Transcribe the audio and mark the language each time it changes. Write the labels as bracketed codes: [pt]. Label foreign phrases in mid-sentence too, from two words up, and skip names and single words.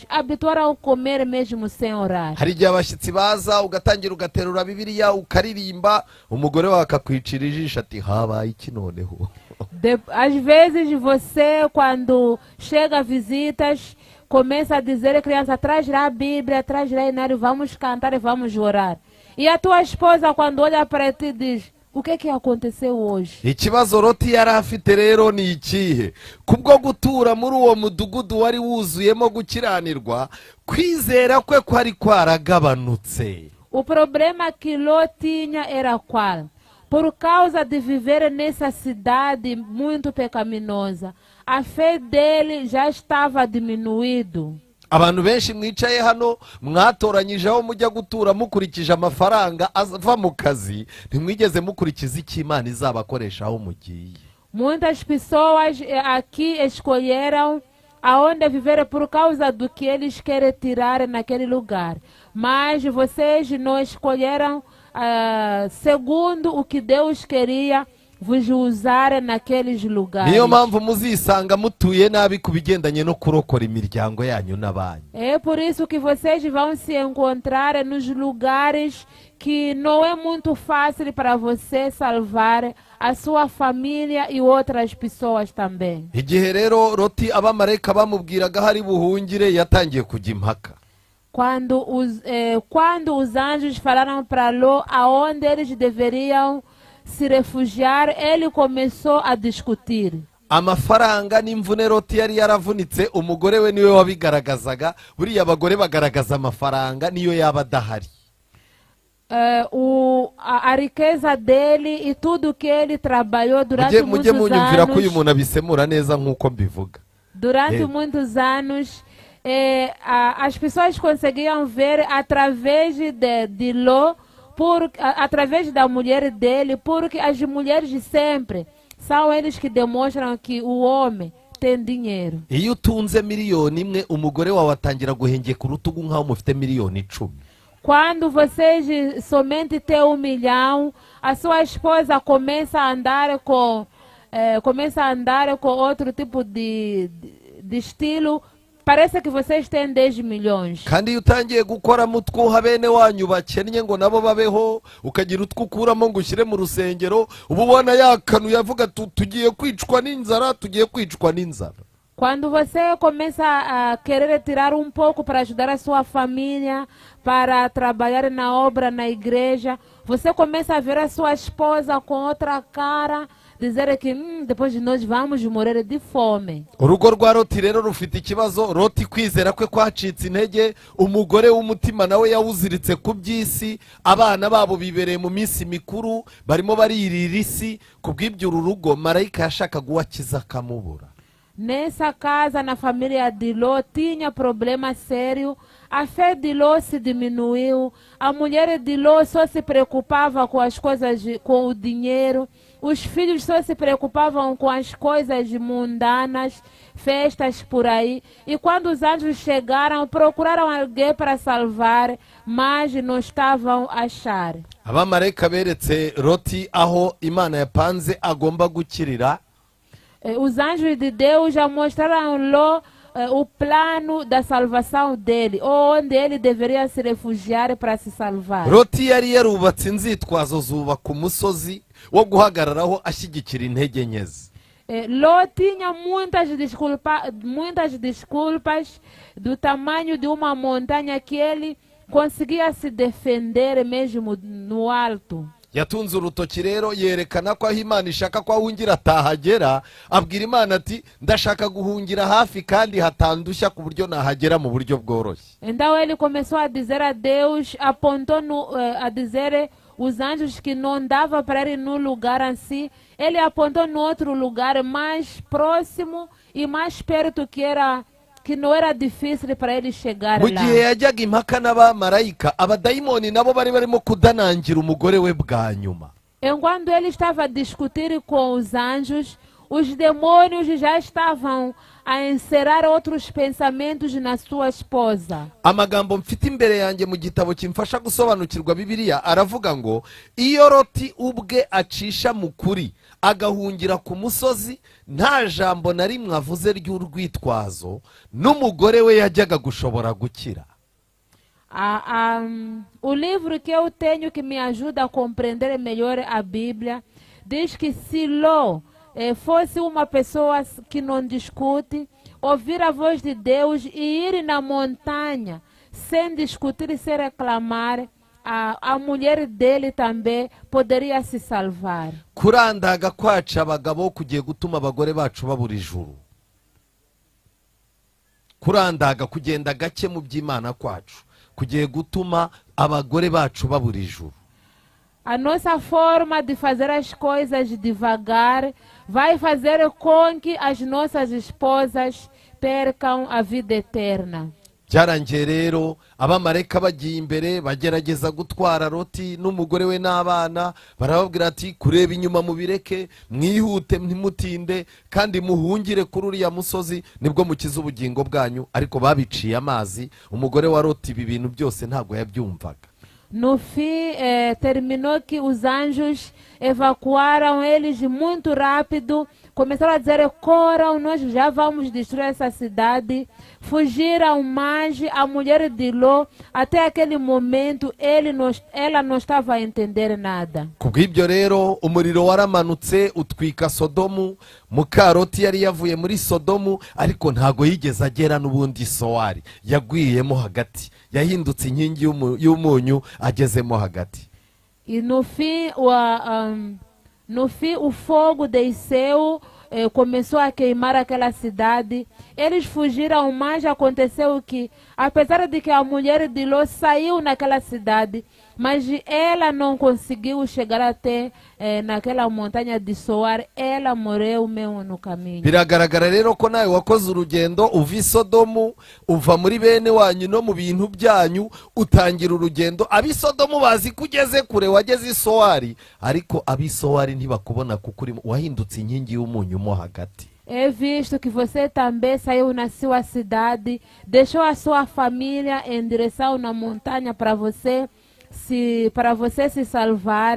[pt] Habituaram a comer mesmo sem orar. [rw] Hari igihe abashyitsi baza ugatangira ugaterura Bibiliya ukaririmba, umugore wawe akakwicira ijisho ati habaye iki noneho. [pt] Às vezes você, quando chega visitas, começa a dizer à criança, traz lá a Bíblia, traz lá o inário, vamos cantar e vamos orar. E a tua esposa, quando olha para ti, diz, o que aconteceu hoje? [rw] Ikibazo Loti yari afite rero ni ikihe? Kubwo gutura muri uwo mudugudu wari wuzuyemo gukiranirwa, kwizera kwe kwari kwaragabanutse. [pt] O problema que Ló tinha era qual? Por causa de viver nessa cidade muito pecaminosa, a fé dele já estava diminuído. [rw] Abantu benshi mwicaye hano mwatoranyije aho mujya gutura mukurikije amafaranga ava mu kazi, ntimwigeze mukurikiza icyo Imana izabakoresha aho mugiye. [pt] Muitas pessoas aqui escolheram aonde viver por causa do que eles querem tirar naquele lugar. Mas vocês não escolheram segundo o que Deus queria vos usar naqueles lugares. [rw] Niyo mpamvu muzisanga mutuye nabi ku bigendanye no kurokora imiryango yanyu n'abanyu. [pt] É por isso que vocês vão se encontrar nos lugares que não é muito fácil para você salvar a sua família e outras pessoas também. [rw] Igihe rero Loti abamarayika bamubwiraga hari buhungire, yatangiye kujya impaka. [pt] Quando os anjos falaram para Ló aonde eles deveriam se refugiar, ele começou a discutir. [rw] Amafaranga n'imvune Loti yari yaravunitse, umugore we niwe wabigaragazaga. Buriya abagore bagaragaza amafaranga niyo yaba adahari. [pt] A riqueza dele e tudo que ele trabalhou durante [rw] Mujye [pt] muitos [rw] munyumvira ko uyu [pt] anos. [rw] muntu abisemura neza nk'uko mbivuga. [pt] Durante muitos anos, as pessoas conseguiam ver através de Ló, através da mulher dele, porque as mulheres sempre são eles que demonstram que o homem tem dinheiro. [rw] Iyo utunze miliyoni imwe, umugore wawe atangira guhengeka urutugu nk'aho mufite miliyoni 10. [pt] Quando vocês somente têm 1 milhão, a sua esposa começa a andar com outro tipo de estilo. Parece que vocês têm 10 milhões. [rw] Kandi iyo utangiye gukora mutwuha bene wanyu bakennye ngo nabo babeho, ukagira utwukuramo ngo ushyire mu rusengero, uba ubona yakanuye avuga tugiye kwicwa n'inzara, tugiye kwicwa n'inzara. [pt] Quando você começa a querer tirar um pouco para ajudar a sua família, para trabalhar na obra, na igreja, você começa a ver a sua esposa com outra cara, dizer que depois de nós vamos morrer de fome. [rw] Urugo rwa Loti rero rufite ikibazo. Loti kwizera kwe kwacitse intege, umugore w'umutima nawe yawuziritse ku by'isi, abana babo bibereye mu minsi mikuru barimo baririra isi. Kubw'ibyo uru rugo marayika yashakaga uwakiza akamubura. [pt] Nessa casa, na família de Ló, tinha problema sério. A fé de Ló se diminuiu. A mulher de Ló só se preocupava com as coisas, com o dinheiro. Os filhos só se preocupavam com as coisas mundanas, festas por aí. E quando os anjos chegaram, procuraram alguém para salvar, mas não estavam a achar. [rw] abamarayika beretse Loti aho Imana yapanze agomba gukirira. [pt] Os anjos de Deus já mostraram a Ló o plano da salvação dele, onde ele deveria se refugiar para se salvar. [rw] Loti yari yarubatse inzitwazo zubaka umusozi wo guhagararaho ashyigikira intege nke ze. [pt] Ló tinha muitas desculpas do tamanho de uma montanha que ele conseguia se defender mesmo no alto. [rw] Yatunze urutoki rero yerekana ko aho Imana ishaka ko ahungira atahagera, abwira Imana ati ndashaka guhungira hafi kandi hatandushya ku buryo nahagera mu buryo bworoshye. [pt] Então ele começou a dizer a Deus, apontou a dizer os anjos que não dava para ele no lugar assim. Ele apontou no outro lugar mais próximo e mais perto que não era difícil para ele chegar [rw] Mu [pt] lá. [rw] gihe yajyaga impaka n'abamarayika, abadayimoni nabo bari barimo kudanangira umugore we bwa nyuma. [pt] Enquanto ele estava a discutir com os anjos, os demônios já estavam a encerrar outros pensamentos na sua esposa. [rw] Amagambo mfite imbere yanjye mu gitabo kimfasha gusobanukirwa Bibiliya aravuga ngo iyo Loti ubwe acisha mu kuri agahungira ku musozi, nta jambo na rimwe avuze ry'urwitwazo, n'umugore we yajyaga gushobora gukira. [pt] O livro que eu tenho que me ajuda a compreender melhor a Bíblia diz que se Ló fosse uma pessoa que não discute, ouvir a voz de Deus e ir na montanha sem discutir e sem reclamar, a mulher dele também poderia se salvar. [rw] Kurandaga kwaca abagabo kugiye gutuma abagore bacu babura ijuru. Kurandaga kugenda gake mu by'Imana kwacu kugiye gutuma abagore bacu babura ijuru. [pt] A nossa forma de fazer as coisas devagar vai fazer com que as nossas esposas percam a vida eterna. [rw] Byarangiye rero abamarayika bagiye imbere bagerageza gutwara Loti n'umugore we n'abana, barababwira ati kureba inyuma mubireke, mwihute ntimutinde kandi muhungire kuri uriya musozi nibwo mukiza ubugingo bwanyu. Ariko babiciye amazi, umugore wa Loti ibi bintu byose ntabwo yabyumvaga. [pt] No fim, terminou que os anjos evacuaram eles muito rápido. Começaram a dizer, corram, nós já vamos destruir essa cidade. Fugiram, mas a mulher de Ló, até aquele momento, ela não estava a entender nada. [rw] Kubw'ibyo rero umuriro waramanutse utwika Sodomu. Muka Loti yari yavuye muri Sodomu, ariko ntago yigeze agera n'ubundi Sowari, yagwiyemo hagati, yahindutse inkingi y'umunyu agezemo hagati. [pt] E no fim o fogo desceu, começou a queimar aquela cidade. Eles fugiram, mas aconteceu que, apesar de que a mulher de Ló saiu naquela cidade, mas ela não conseguiu chegar até naquela montanha de Soar, ela morreu mesmo no caminho. [rw] Biragaragara rero ko nawe wakoze urugendo uva i Sodomu, uva muri bene wanyu no mu bintu byanyu, utangira urugendo. Ab'i Sodomu bazi kugeze kure, wageze i Sowari, ariko ab'i Sowari ntibakubona kuko wahindutse inkingi y'umunyu mo hagati. [pt] É visto que você também saiu na sua cidade, deixou a sua família em direção na montanha para você se salvar.